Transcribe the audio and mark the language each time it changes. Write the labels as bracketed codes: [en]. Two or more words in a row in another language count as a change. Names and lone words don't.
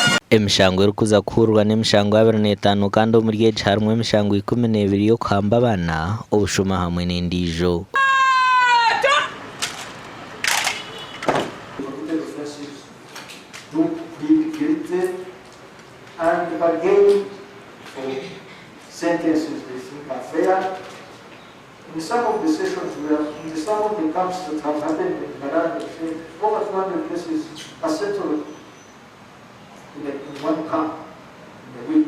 [nyn] Emishango erukuza kuhurwa n'emishango 25 kandi omuri harimo emishango 12 yo kuhamba abaana obushuma hamwe n'endijo. [en] And bargain for sentences they think are fair. In some of the sessions in some of the camps that have happened in Mbarara, over 200 cases are settled in one camp in a week.